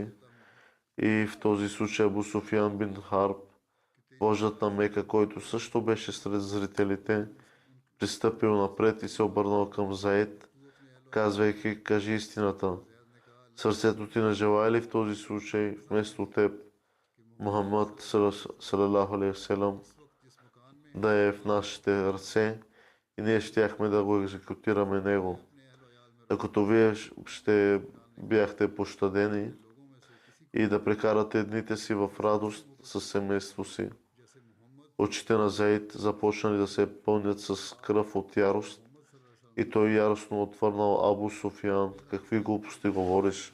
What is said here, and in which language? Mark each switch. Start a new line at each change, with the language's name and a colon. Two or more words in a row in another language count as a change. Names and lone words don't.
Bulgarian: И в този случай Абу Суфиян бин Харб, вождът на Мека, който също беше сред зрителите, пристъпил напред и се обърнал към Заид, казвайки: кажи истината. Сърцето ти не желае ли в този случай вместо теб Мухаммад
Arabic: صلى الله عليه وسلم
Bulgarian: да е в нашите ръце и ние щяхме да го екзекутираме него, докато вие ще бяхте пощадени и да прекарате дните си в радост със семейство си. Очите на Заид започнали да се пълнят с кръв от ярост и той яростно отвърнал: Абу Суфиян, какви глупости говориш?